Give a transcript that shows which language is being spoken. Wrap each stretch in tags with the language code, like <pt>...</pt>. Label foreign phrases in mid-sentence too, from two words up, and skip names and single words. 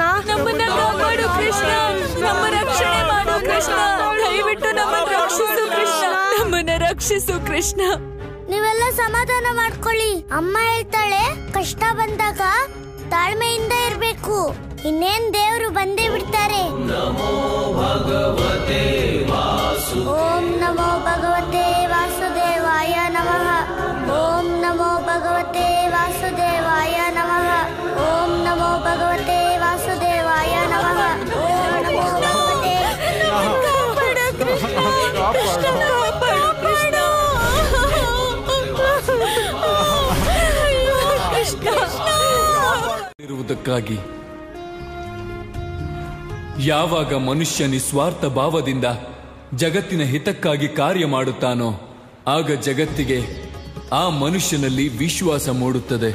<kn>ನಮ್ಮನ್ನ ಕಾಪಾಡು ಕೃಷ್ಣ, ನಮ್ಮ ರಕ್ಷಣೆ ಮಾಡು ಕೃಷ್ಣ, ದಯವಿಟ್ಟು ನಮ್ಮನ್ನ ರಕ್ಷಿಸು ಕೃಷ್ಣ, ನಮ್ಮನ್ನ ರಕ್ಷಿಸು ಕೃಷ್ಣ. ನೀವೆಲ್ಲ ಸಮಾಧಾನ ಮಾಡ್ಕೊಳ್ಳಿ. ಅಮ್ಮ ಹೇಳ್ತಾಳೆ, ಕಷ್ಟ ಬಂದಾಗ ತಾಳ್ಮೆಯಿಂದ ಇರ್ಬೇಕು. ಇನ್ನೇನ್ ದೇವರು ಬಂದೇ ಬಿಡ್ತಾರೆ.</kn> <sa>ಓಂ ನಮೋ ಭಗವತೆ ವಾಸುದೇವಾಯ ನಮಃ. ಓಂ ನಮೋ ಭಗವತೆ ವಾಸುದೇವಾಯ ನಮಃ. ಓಂ ನಮೋ ಭಗವತೆ ವಾಸುದೇವಾಯ ನಮಃ. ಓಂ ನಮೋ ಭಗವತೆ.</sa> <kn>ಇರುವುದಕ್ಕಾಗಿ ಯಾವಾಗ ಮನುಷ್ಯ ನಿಸ್ವಾರ್ಥ ಭಾವದಿಂದ ಜಗತ್ತಿನ ಹಿತಕ್ಕಾಗಿ ಕಾರ್ಯ ಮಾಡುತ್ತಾನೋ ಆಗ ಜಗತ್ತಿಗೆ ಆ ಮನುಷ್ಯನಲ್ಲಿ ವಿಶ್ವಾಸ ಮೂಡುತ್ತದೆ.</kn>